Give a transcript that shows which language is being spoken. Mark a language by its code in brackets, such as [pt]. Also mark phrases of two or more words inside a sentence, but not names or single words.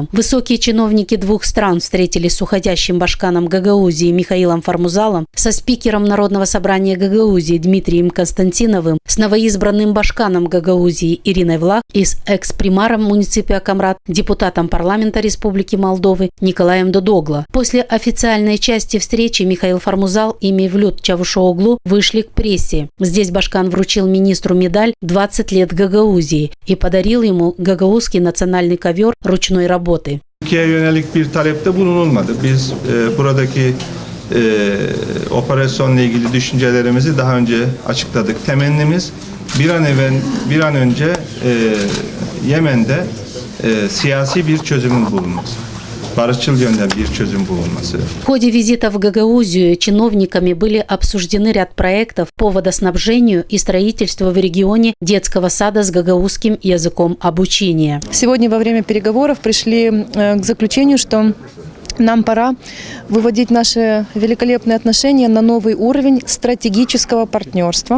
[ru] Высокие чиновники двух стран встретились с уходящим башканом Гагаузии Михаилом Фармузалом, со спикером Народного собрания Гагаузии Дмитрием Константиновым, с новоизбранным башканом Гагаузии Ириной Влах и с экс-примаром муниципия Камрат, депутатом парламента Республики Молдовы Николаем Додогла. После официальной части встречи Михаил Фармузал и Мевлют Чавушоглу вышли к прессе. Здесь башкан вручил министру медаль «20 лет Гагаузии» и подарил ему гагаузский национальный ковер ручной работы. [tr] Türkiye'ye yönelik bir talepte bulunulmadı. Biz buradaki operasyonla ilgili düşüncelerimizi daha önce açıkladık. Temennimiz bir an önce Yemen'de siyasi bir çözümün bulunması. [ru] В ходе визита в Гагаузию чиновниками были обсуждены ряд проектов по водоснабжению и строительству в регионе детского сада с гагаузским языком обучения. Сегодня во время переговоров пришли к заключению, что нам пора выводить наши великолепные отношения на новый уровень стратегического партнерства.